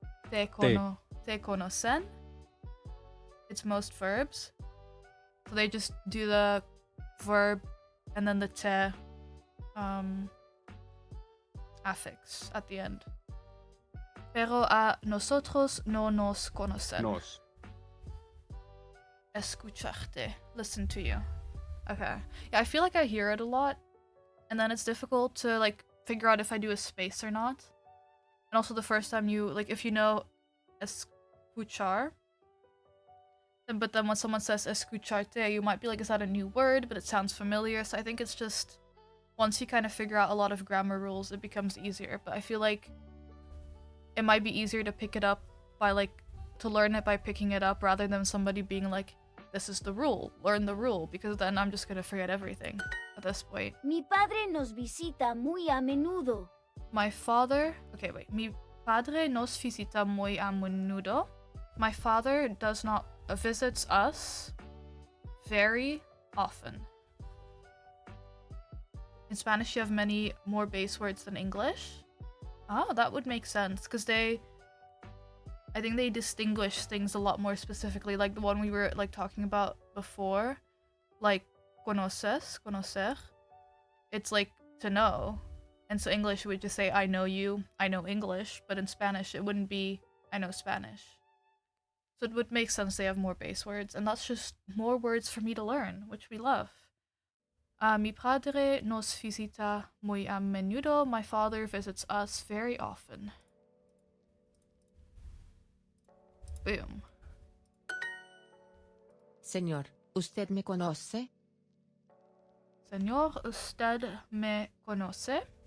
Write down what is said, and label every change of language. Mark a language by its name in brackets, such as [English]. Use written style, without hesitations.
[Spanish] Te conocen. [English] It's most verbs. So they just do the verb and then the te affix at the end. [Spanish] Pero a nosotros no nos conocen. Nos. [English] Escucharte. Listen to you. Okay. Yeah, I feel like I hear it a lot. And then it's difficult to like figure out if I do a space or not. And also the first time you like if you know escuchar. But then when someone says escucharte, you might be like, is that a new word? But it sounds familiar. So I think it's just once you kind of figure out a lot of grammar rules, it becomes easier. But I feel like it might be easier to pick it up by like to learn it by picking it up rather than somebody being like, this is the rule, learn the rule, because then I'm just gonna forget everything at this point. [Spanish] Mi padre nos visita muy a menudo. [English] My father, okay, wait. [Spanish] Mi padre nos visita muy a menudo. [English] My father does not visits us very often. In Spanish, you have many more base words than English. Oh, that would make sense because I think they distinguish things a lot more specifically, like the one we were like talking about before, like conoces, conocer. It's like to know. And so English would just say, I know you, I know English, but in Spanish it wouldn't be, I know Spanish. So it would make sense they have more base words, and that's just more words for me to learn, which we love. [Spanish] Mi padre nos visita muy a menudo. [English] My father visits us very often. Boom. [Spanish] Señor, ¿usted me conoce? Señor, usted me conoce?